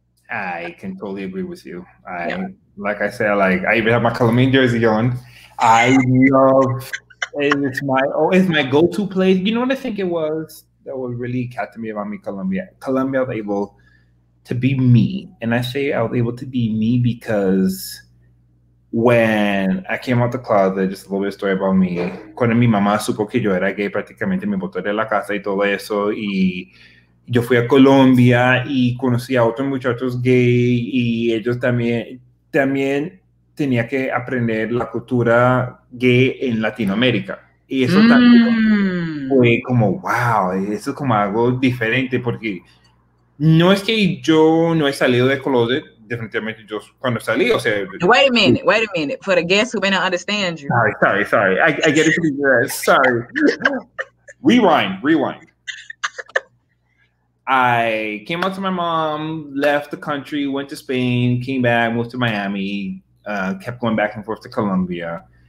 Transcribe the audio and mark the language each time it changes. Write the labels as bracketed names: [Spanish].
[English] I can totally agree with you. Like I said, I even have my Colombian jersey on. I love it's my go-to place. You know what I think it was that was really captivating about me, Colombia. Colombia was able to be me. And I say I was able to be me because when I came out the closet, just a little bit of story about me, [Spanish] cuando mi mamá supo que yo era gay, prácticamente me botó de la casa y todo eso, y yo fui a Colombia y conocí a otros muchachos gay, y ellos también tenía que aprender la cultura gay en Latinoamérica. Y eso también fue como, wow, eso es como algo diferente, porque no es que yo no he salido de closet, definitivamente yo cuando salí, o sea... [English] Wait a minute. For the guests who may not understand you. Sorry. I get it pretty good. Sorry. Rewind. I came out to my mom, left the country, went to Spain, came back, moved to Miami, kept going back and forth to Colombia.